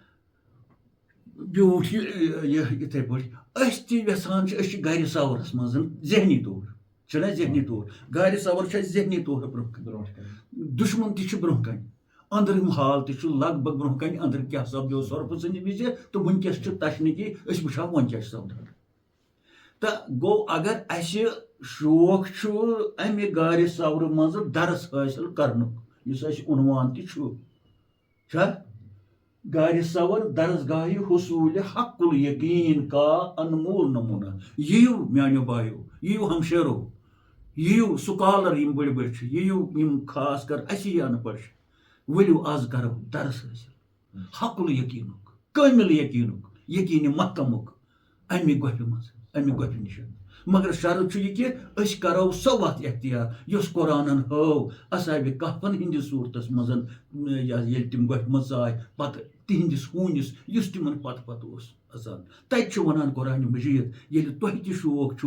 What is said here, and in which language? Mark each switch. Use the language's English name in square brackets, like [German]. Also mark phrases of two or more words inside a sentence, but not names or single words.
[Kashmiri] بیوٗٹھ یہِ یِتھٕے پٲٹھۍ أسۍ تہِ یژھان چھِ أسۍ چھِ گرِ سورس منٛز ذہنی طور چھُنہ ذہنی طور گرِ سور چھُ اَسہِ ذہنی طور برونٛہہ کَنہِ دُشمن تہِ چھُ برونٛہہ کَنہِ أنٛدرِم حال تہِ چھُ لگ بگ برونٛہہ کَنہِ أنٛدرٕ کیٛاہ سپدیو سۄرپہٕ سٕنٛدِ وِزِ تہٕ وٕنکیٚس چھُ تشنٕکی أسۍ وٕچھو وۄنۍ کیٛاہ چھُ سپدان تہٕ گوٚو اگر اَسہِ شوق چھُ اَمہِ گارِ سورٕ منٛزٕ درس حٲصِل کرنُک یُس اَسہِ عنوان تہِ چھُ چھا گارِ سور [Urdu] درسگاہہِ حصوٗلہِ حق الیقیٖن کا انمول نموٗنہ [Kashmiri] یِیِو میانیو بایو یِیِو ہمشیرو یِیِو سُکالر یِم بٔڑۍ بٔڑۍ چھِ یِیِو یِم خاص کر اَسی ان پڑھ چھِ ؤلِو آز کرو درس حٲصِل حق الیقیٖنُک کٲمِل یقیٖنُک یقیٖنہِ محکمُک اَمہِ گۄپھِ منٛز اَمہِ گۄپھِ نِش مگر شرط چھُ یہِ کہِ أسۍ کرو سۄ وَتھ اختیار یۄس قرآنن ہٲو اصحابِ کہفن ہِنٛدِس صوٗرتس منٛز ییٚلہِ تِم گۄپھِ منٛز ژاے پتہٕ تِہنٛدِس ہوٗنِس یُس تِمن پتہٕ اوس اژان تتہِ چھُ ونان قرآنِ مجیٖد ییٚلہِ تۄہہِ تہِ شوق چھُو